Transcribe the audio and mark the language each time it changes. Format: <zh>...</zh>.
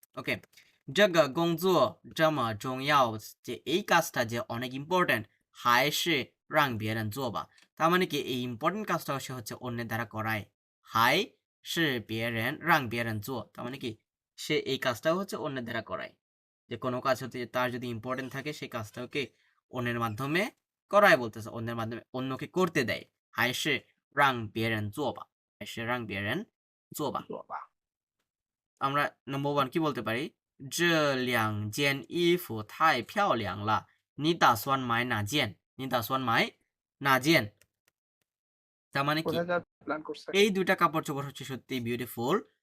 <zh>ওকে, 这个工作这么重要,</zh> <bn>যে এই কাজটা যে অনেক ইম্পর্টেন্ট,</bn> <zh>还是让别人做吧.</zh> <bn>তার মানে কি? এই ইম্পর্টেন্ট কাজটা সে হচ্ছে অন্যের দ্বারা করায়।</bn> <zh>还是别人让别人做,</zh> <bn>তার মানে কি? সে এই কাজটাও হচ্ছে অন্যের দ্বারা করায়। যে কোনো কাজ হতে তার যদি ইম্পর্টেন্ট থাকে সেই কাজটাকে অন্যের মাধ্যমে করায় বলতেছে। অন্যের মাধ্যমে অন্যকে করতে দেয়।</bn> <zh>还是让别人做吧, 还是让别人做吧。做吧</zh> <bn>আমরা নম্বর 1 কি বলতে পারি?</bn> <zh>这两件衣服太漂亮了, 你打算买哪件? 你打算买哪件?</zh> <bn>তার মানে কি? কোথায় যা প্ল্যান করছে এই দুইটা কাপড় চোপড় হচ্ছে সত্যি বিউটিফুল।</bn>